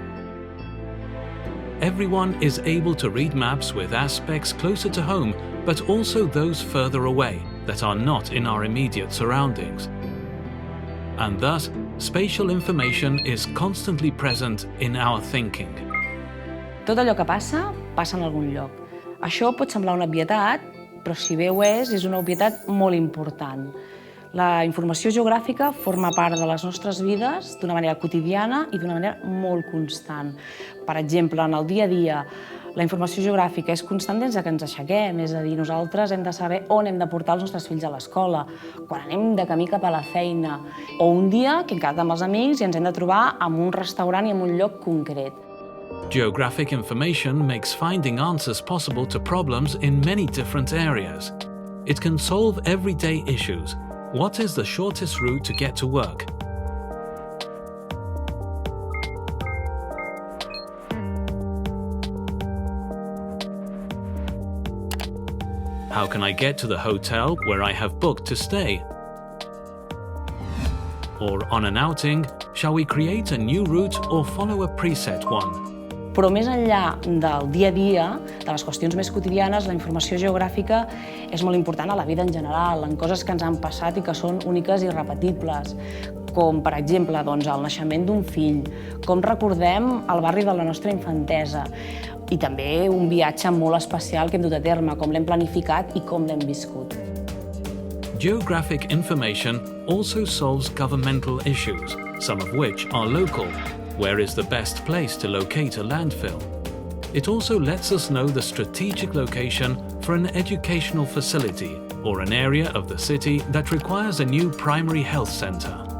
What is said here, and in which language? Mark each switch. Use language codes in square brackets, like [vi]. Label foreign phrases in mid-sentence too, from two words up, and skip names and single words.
[en] Everyone is able to read maps with aspects closer to home, but also those further away that are not in our immediate surroundings. And thus, spatial information is constantly present in our thinking. [ca] Tot allò que passa, passa en algun lloc. Això pot semblar una obvietat, però si bé ho és una obvietat molt important. La informació geogràfica forma part de les nostres vides d'una manera quotidiana i d'una manera molt constant. Per exemple, en el dia a dia, la informació geogràfica és constant des que ens aixequem, és a dir, nosaltres hem de saber on hem de portar els nostres fills a l'escola, quan anem de camí cap a la feina, o un dia que hem quedat amb els amics i ens hem de trobar en un restaurant i en un lloc concret. [en] Geographic information makes finding answers possible to problems in many different areas. It can solve everyday issues. What is the shortest route to get to work? How can I get to the hotel where I have booked to stay? Or on an outing, shall we create a new route or follow a preset one? [ca] Però més enllà del dia a dia, de les qüestions més quotidianes, la informació geogràfica és molt important a la vida en general, en coses que ens han passat i que són úniques i irrepetibles, com, per exemple, el naixement d'un fill, com recordem el barri de la nostra infantesa, i també un viatge molt especial que hem dut a terme, com l'hem planificat i com l'hem viscut. [en] Geographic information also solves governmental issues, some of which are local. Where is the best place to locate a landfill? It also lets us know the strategic location for an educational facility or an area of the city that requires a new primary health center.